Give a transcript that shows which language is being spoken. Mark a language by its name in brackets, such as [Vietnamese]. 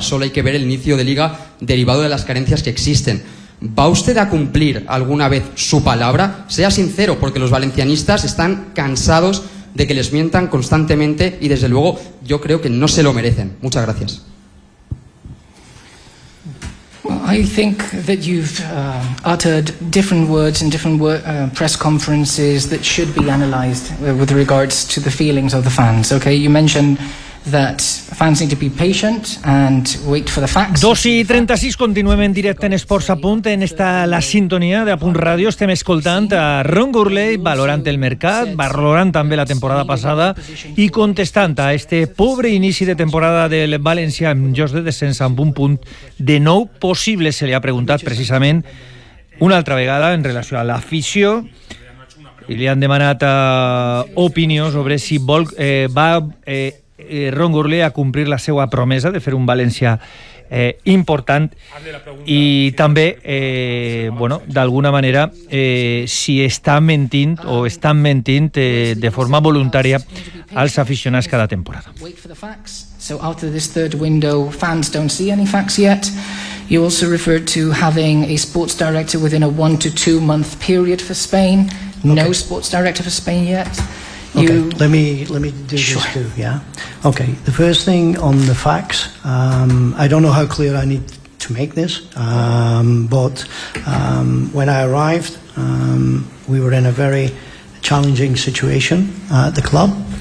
[Spanish] Solo hay que ver el inicio de liga derivado de las carencias que existen. ¿Va usted a cumplir alguna vez su palabra? Sea sincero, porque los valencianistas están cansados de que les mientan constantemente y, desde luego, yo creo que no se lo merecen. Muchas gracias. [English] I think that you've uttered different words in different press conferences that should be analyzed with regards to the feelings of the fans, okay? You mentioned that fans need to be patient and wait for the facts. [Catalan] 2:36, continuem en directe en Esports a Punt, en esta la sintonia de A Punt Ràdio. Estem escoltant a Ron Gourlay valorant el mercat, valorant també la temporada passada i contestant a este pobre inici de temporada del València amb llocs de descens amb un punt de nou possible. Se li ha preguntat precisament una altra vegada en relació a l'afició i li han demanat opinió sobre si vol Ron Gourlay a complir la seva promesa de fer un València important i també bueno, d'alguna manera si està mentint o està mentint de forma voluntària als aficionats cada temporada. [English] So after this third window, fans don't see any facts yet. You also referred to having a sports director within a 1 to 2 month period for Spain. No sports director for Spain yet. Okay, let me do sure. This too, yeah? Okay, the first thing on the facts, I don't know how clear I need to make this, but when I arrived, we were in a very challenging situation at the club.